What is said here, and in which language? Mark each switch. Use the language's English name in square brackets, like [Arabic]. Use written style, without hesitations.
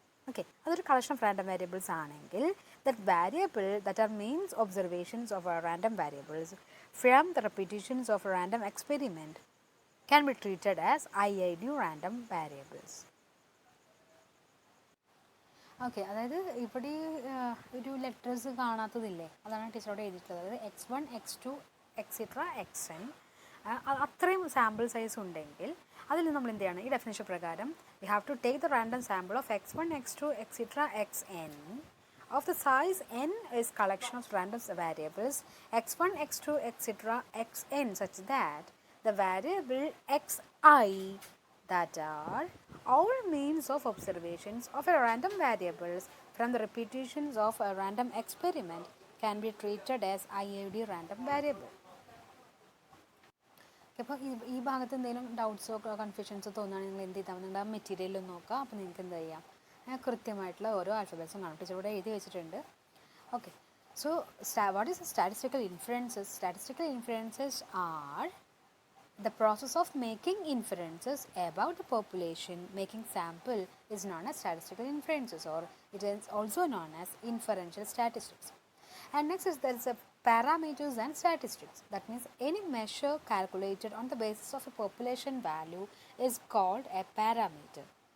[Malayalam] Okay, അതൊരു [English] Collection of random variables ആണെങ്കിൽ that variable that are means observations of random variables from the repetitions of random experiment can be treated as IID random variables. [Malayalam] Okay, അതായത് ഇവിടെ ഒരു letters കാണാത്തതില്ലേ, അതാണ് ടീച്ചറോട് എഴുതിയിട്ടുള്ളത്. അതായത് x1 x2 etcetera xn അത്രയും sample size ഉണ്ടെങ്കിൽ അതിൽ നമ്മൾ എന്ത് ചെയ്യണം, ഈ ഡെഫിനിഷൻ പ്രകാരം [English] We have to take the random sample of x1 x2 etcetera xn of the size n is collection of random variables x1 x2 etc xn such that the variable xi that are all means of observations of a random variables from the repetitions of a random experiment can be treated as IID random variable. [Malayalam] അപ്പോൾ ഈ ഭാഗത്ത് എന്തെങ്കിലും ഡൗട്ട്സോ കൺഫ്യൂഷൻസോ തോന്നുകയാണെങ്കിൽ നിങ്ങൾ എന്ത് ചെയ്താൽ നിങ്ങളുടെ ആ മെറ്റീരിയൽ നോക്കുക. അപ്പോൾ നിങ്ങൾക്ക് എന്ത് ചെയ്യാം, കൃത്യമായിട്ടുള്ള ഓരോ ആൽഫബറ്റ്സും കാണും. ടീച്ചർ ഇവിടെ എഴുതി വെച്ചിട്ടുണ്ട്. [English] Okay, so what is statistical inferences? Statistical inferences are the process of making inferences about the population, making sample is known as statistical inferences, or it is also known as inferential statistics. And next is there is a parameters and statistics. That means any measure calculated on the basis of a population value is called a parameter.